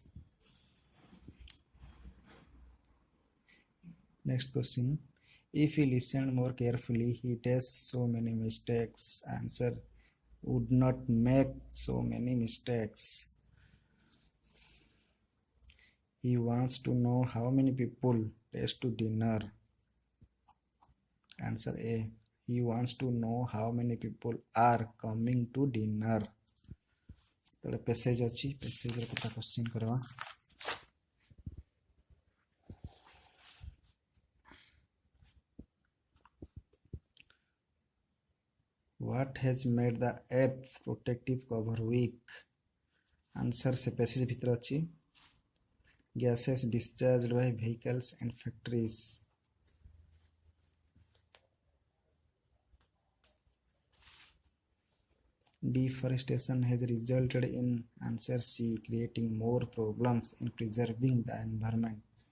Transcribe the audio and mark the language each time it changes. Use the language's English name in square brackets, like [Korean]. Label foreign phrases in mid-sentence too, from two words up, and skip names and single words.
[English] next question if he listened more carefully he does so many mistakes answer would not make so many mistakes he wants to know how many people taste to dinner answer A he wants to know how many people are coming to dinner [Odia] ତଳେ ପାସେଜ ଅଛି ପାସେଜ ରେ କଥା କ୍ୱେଶ୍ଚନ କରିବା [English] what has made the earth protective cover weak answer [Odia] ସେ ପାସେଜ ଭିତର ଅଛି [English] gases discharged by vehicles and factories deforestation has resulted in answer C creating more problems in preserving the environment